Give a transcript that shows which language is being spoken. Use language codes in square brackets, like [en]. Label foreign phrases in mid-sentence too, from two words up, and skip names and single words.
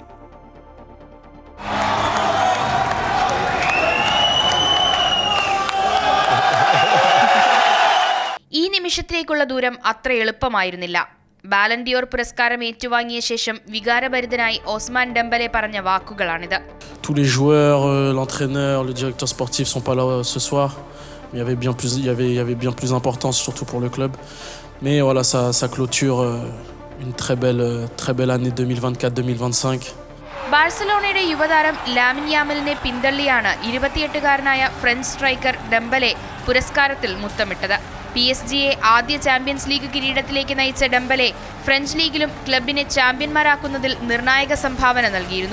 [ml] ഈ നിമിഷത്തിലേക്കുള്ള ദൂരം അത്ര എളുപ്പമായിരുന്നില്ല. ബാലൻഡിയോർ പുരസ്കാരം ഏറ്റുവാങ്ങിയ ശേഷം വികാരഭരിതനായി ഓസ്മാൻ ഡെംബലെ പറഞ്ഞ വാക്കുകളാണിത്. [fr] Tous les joueurs, l'entraîneur, le directeur sportif sont pas là ce soir. Il y avait bien plus d'importance surtout pour le club. Mais voilà, ça clôture une très belle année 2024-2025. [ml] ബാഴ്സലോണയുടെ യുവതാരം ലാമിൻ യാമലിനെ പിന്തള്ളിയാണ് 28-കാരനായ [en] French striker [ml] ഡെംബലെ പുരസ്കാരത്തിൽ മുത്തമിട്ടത്. PSG-യെ ആദ്യ ചാമ്പ്യൻസ് ലീഗ് കിരീടത്തിലേക്ക് നയിച്ച ഡെംബലെ ഫ്രഞ്ച് ലീഗിലും ക്ലബിനെ ചാമ്പ്യന്മാരാക്കുന്നതിൽ നിർണായക സംഭാവന നൽകിയിരുന്നു.